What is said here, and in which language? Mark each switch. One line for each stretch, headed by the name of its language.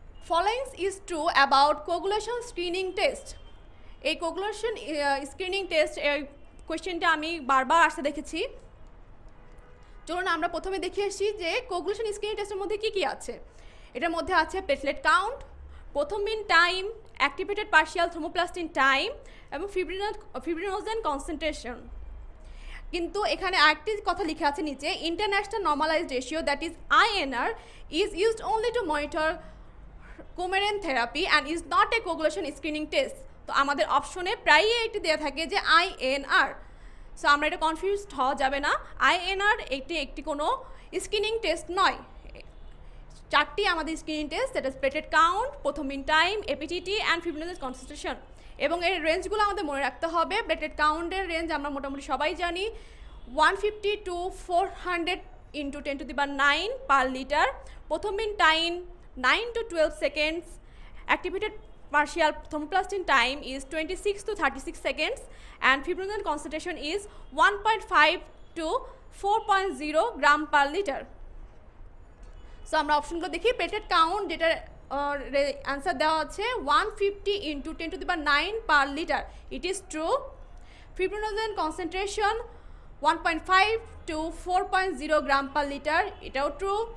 English: Following is true about coagulation screening test.
Bangla: এই coagulation screening test কোয়েশ্চেনটা আমি বারবার আসতে দেখেছি। চলুন আমরা প্রথমে দেখে আসি যে coagulation screening টেস্টের মধ্যে কি কি আছে। এটার মধ্যে আছে প্লেটলেট কাউন্ট, প্রথম mean time, activated partial থ্রোমোপ্লাস্টিন time এবং ফিব্রিনোজেন কনসেন্ট্রেশন। কিন্তু এখানে আরেকটি কথা লিখে আছে নিচে,
English: International normalised ratio that is INR is used only to monitor coumarin therapy and is not a coagulation screening test.
Bangla: তো আমাদের অপশনে প্রায়ই এটি দেওয়া থাকে যে INR, সো আমরা এটা কনফিউজড হওয়া যাবে না। INR একটি কোনো স্ক্রিনিং টেস্ট নয়। চারটি আমাদের screening test,
English: that is
Bangla: platelet count, প্রথম mean time, APTT and fibrinogen concentration. এবং এর রেঞ্জগুলো আমাদের মনে রাখতে হবে। প্লেটলেট কাউন্টের রেঞ্জ আমরা মোটামুটি সবাই জানি, 150 to 400 into 10⁹ পার লিটার।
English: Prothrombin time 9 to 12 seconds. Activated partial thermoplastin time is 26 to 36 seconds and fibrinogen concentration is 1.5 to 4.0 gram per liter.
Bangla: So আমরা অপশনগুলো দেখি। প্লেটলেট কাউন্ট যেটার অ্যান্সার দেওয়া আছে 150 into 10⁹ per litre,
English: It is true.
Bangla: Fibrinogen concentration 1.5 to 4.0 gram per litre, এটাও true.